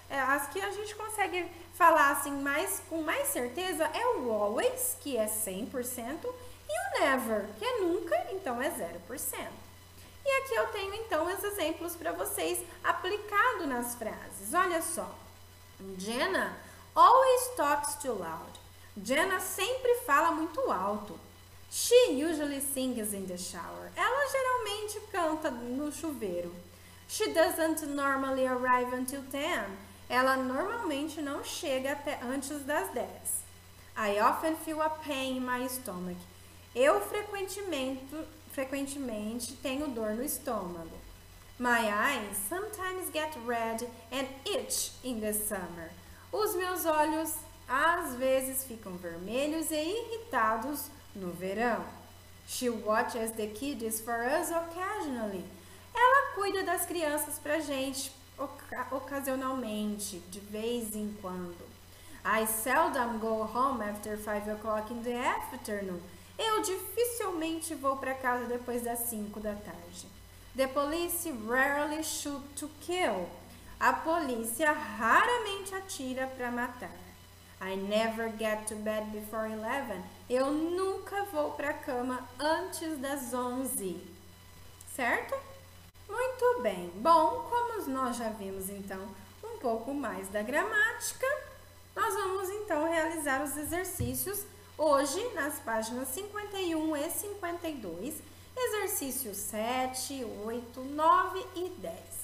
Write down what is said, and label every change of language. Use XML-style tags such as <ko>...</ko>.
<pt>as que a gente consegue falar assim com mais certeza é o always, que é 100%, e o never, que é nunca, então é 0%. E aqui eu tenho então os exemplos para vocês aplicado nas frases. Olha só.</pt> <en>Jenna always talks too loud.</en> <pt>Jenna sempre fala muito alto.</pt> <en>She usually sings in the shower.</en> <pt>Ela geralmente canta no chuveiro.</pt> <en>She doesn't normally arrive until 10.</en> <pt>Ela normalmente não chega até antes das 10.</pt> <en>I often feel a pain in my stomach.</en> <pt>Eu frequentemente tenho dor no estômago.</pt> <en>My eyes sometimes get red and itch in the summer.</en> <pt>Os meus olhos às vezes ficam vermelhos e irritados no verão.</pt> <en>She watches the kids for us occasionally.</en> <pt>Ela cuida das crianças pra gente ocasionalmente, de vez em quando.</pt> <en>I seldom go home after 5 o'clock in the afternoon.</en> <pt>Eu dificilmente vou para casa depois das 5 da tarde.</pt> <en>The police rarely shoot to kill.</en> <pt>A polícia raramente atira para matar.</pt> <en>I never get to bed before 11.</en> <pt>Eu nunca vou para a cama antes das 11. Certo? Muito bem. Bom, como nós já vimos então um pouco mais da gramática, nós vamos então realizar os exercícios hoje nas páginas 51 e 52, exercício 7, 8, 9 e 10.</pt>